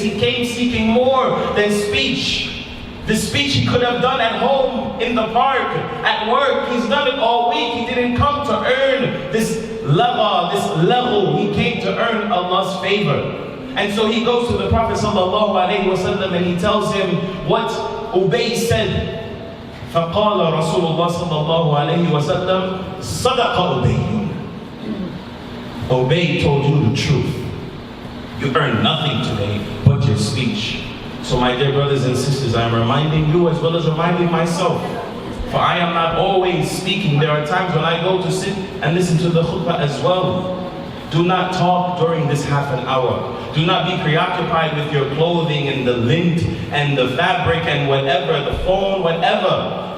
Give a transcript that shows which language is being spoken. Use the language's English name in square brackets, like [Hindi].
[English] He came seeking more than speech. The speech he could have done at home, in the park, at work. He's done it all week. He didn't come to earn this level. He came to earn Allah's favor. And so he goes to the Prophet ﷺ and he tells him what Ubay said. [Arabic] فقال رسول الله صلى الله عليه وسلم صدق أبي. [English] Ubay told you the truth. You earned nothing today but your speech. So my dear brothers and sisters, I am reminding you as well as reminding myself, for I am not always speaking. There are times when I go to sit and listen to the khutbah as well. Do not talk during this half an hour. Do not be preoccupied with your clothing and the lint and the fabric and whatever, the phone, whatever.